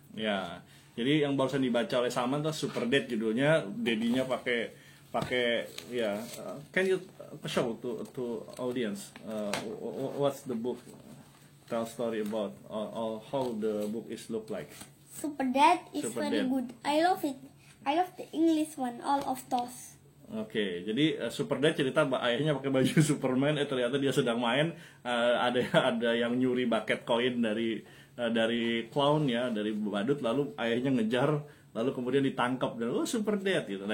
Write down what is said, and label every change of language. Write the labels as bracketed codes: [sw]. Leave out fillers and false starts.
[id] Ya, jadi yang barusan dibaca oleh Salman tuh Super Dad judulnya, dedinya pakai ya. [en] Can you show to audience what's the book tell story about or how the book is look like? Super Dad is Super very Dad. good. I love it. I love the English one, all of those. [id] Oke, jadi Super Dad cerita ayahnya pakai baju Superman, ternyata dia sedang main, ada yang nyuri bucket koin dari clown ya, dari badut, lalu ayahnya ngejar, lalu kemudian ditangkap dan Super Dad gitu.